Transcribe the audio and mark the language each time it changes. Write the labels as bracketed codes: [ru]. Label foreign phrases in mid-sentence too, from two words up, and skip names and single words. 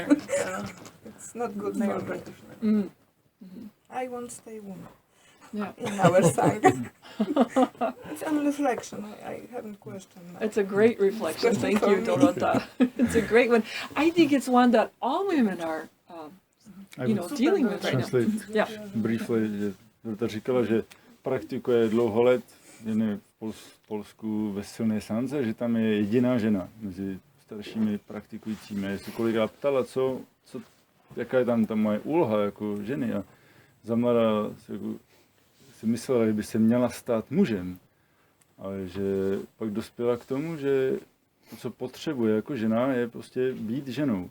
[en] It's not good for me. I won't stay woman. Yeah. In our Sangha. It's on reflection. I haven't questioned that. It's a great reflection. Thank you, Dorota. It's a great one. I think it's one that all women are, dealing with right now. Yeah. Briefly, [cs] že Dorota říkala, že praktikuje dlouho let v Polsku ve silné Sandze, že tam je jediná žena mezi staršími praktikujícími. Já se kolikrát ptala, jaká je tam ta moje úloha jako ženy. A za mladá si myslela, že by se měla stát mužem, ale že pak dospěla k tomu, že to, co potřebuje jako žena, je prostě být ženou.